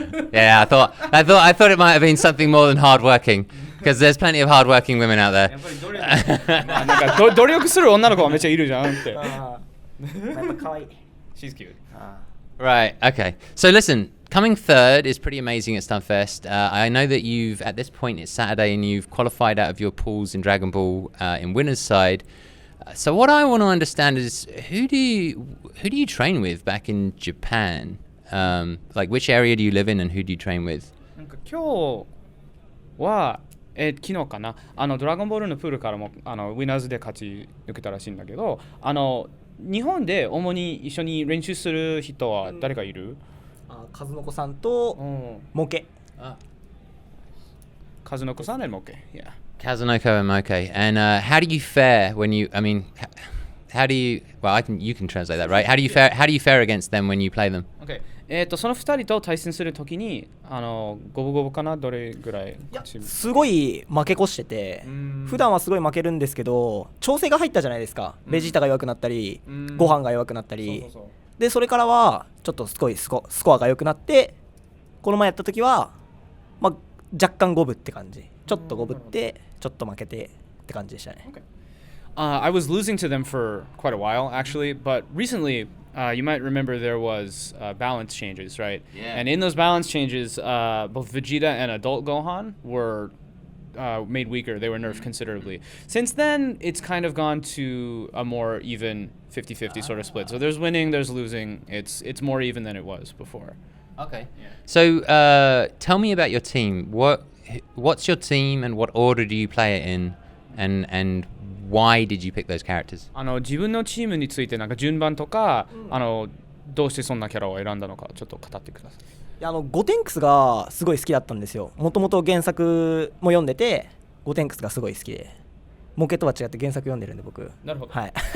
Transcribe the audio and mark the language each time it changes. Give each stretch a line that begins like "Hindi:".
English: Yeah, I thought it might have been something more than hardworking, because there's plenty of hardworking women out there.
Japanese: やっぱり努力。なんか努力する女の子がめっちゃいるじゃんって。やっぱ可愛い。
English: She's cute. Right, okay. So listen, coming third is pretty amazing at Stunfest. I know that at this point it's Saturday, and you've qualified out of your pools in Dragon Ball in winner's side. So what I want to understand is who do you train with back in Japan? Like which area do you live in, and who do you train with?
Japanese: なんか今日は昨日かなドラゴンボールのプールからもウィナーズで勝ち抜けたらしいんだけど日本で主に一緒に練習する人は誰かいる？和の子さんとモケ。
English: 和の子さんand Moke. Yeah. Kazunoko and Moke. And how do you fare when you? I mean, you can translate that, right? How do you fare against them when you play them? Okay.
Japanese: その2人と対戦するときに五分五分かなどれぐらいすごい負け越してて普段はすごい負けるんですけど調整が入ったじゃないですかベジータが弱くなったりご飯が弱くなったりでそれからはちょっとすごいスコアが良くなってこの前やった時は、まあ、若干五分って感じちょっと五分ってちょっと負けてって感じでしたね、
English: I was losing to them for quite a while actually but recently you might remember there was balance changes, right? Yeah. And in those balance changes, both Vegeta and Adult Gohan were made weaker. They were nerfed considerably. Since then, it's kind of gone to a more even 50-50 sort of split. So there's winning, there's losing. It's more even than it was before. Okay. Yeah. So tell me about your team. What's your team and what order do you play it in? And why did you pick those characters?
Japanese: 自分のチームについてなんか順番とか、どうしてそんなキャラを選んだのかちょっと語ってください。ゴテンクスがすごい好きだったんですよ。もともと原作も読んでてゴテンクスがすごい好きでモケとは違って原作読んでるんで僕。なるほど。はい。